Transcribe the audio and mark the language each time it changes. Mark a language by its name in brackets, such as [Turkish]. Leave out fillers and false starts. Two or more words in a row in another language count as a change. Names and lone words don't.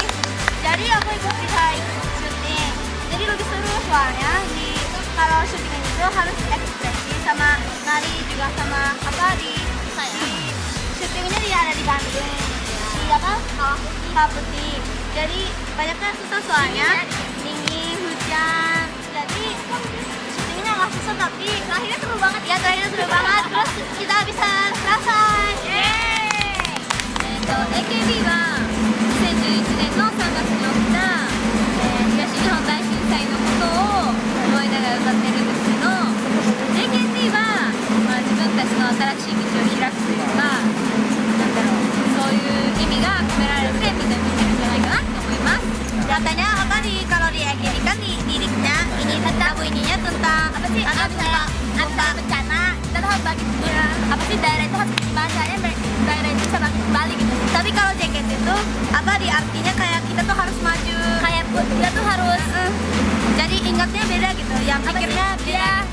[Indonesian] Jadi aku bisa ikut syuting. Jadi lebih seru soalnya kalau syuting itu harus ekspresi sama nari juga sama apa di syutingnya ada di Bandung. Di apa? Kawah Putih. Jadi banyaknya susah soalnya dingin, hujan. Jadi syutingnya nggak susah tapi terakhirnya seru banget ya, terus kita bisa selesai. [Japanese] AKB は2011年の3月に起きた、東日本大震災のことを思いながら歌ってるんですけど、 JKT は、自分たちの新しい道を開くというか、なんだろう、そういう意味が込められてみんな見てるんじゃないかなと思います。 [Indonesian] Katanya apa nih, kalau di AKB kan di liriknya ini lagu ininya tentang apa sih, ada bencana, kita tuh harus bagi ya, apa sih, daerah itu harus bahasanya daerah itu bisa bagi kembali gitu. Tapi kalau JKT itu apa, di artinya kayak kita tuh harus maju, kayak dia tuh harus jadi ingatnya beda gitu, yang pikirnya beda.